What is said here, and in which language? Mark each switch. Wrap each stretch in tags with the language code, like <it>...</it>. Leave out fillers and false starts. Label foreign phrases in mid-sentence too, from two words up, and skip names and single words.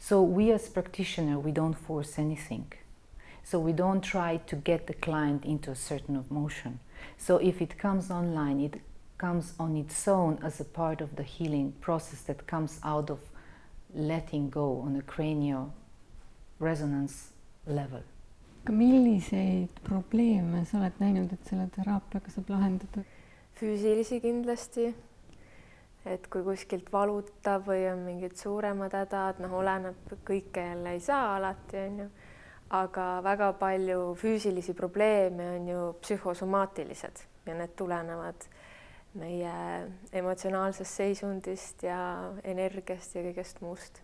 <en>So we as practitioners, we don't force anything. So we don't try to get the client into a certain emotion. So if it comes online, it comes on its own as a part of the healing process that comes out of letting go on a cranial resonance level.</en> <et>Milliseid probleeme sa oled näinud, et selle teraapiaga saab lahendada? Füüsilisi kindlasti, et kui kuskilt valutab või on mingid suuremad hädad, oleneb, kõike jälle ei saa alati, on ju. Aga väga palju füüsilisi probleeme on ju psühhosomaatilised ja need tulenevad meie emotsionaalsest seisundist ja energiast ja kõigest muust.</et>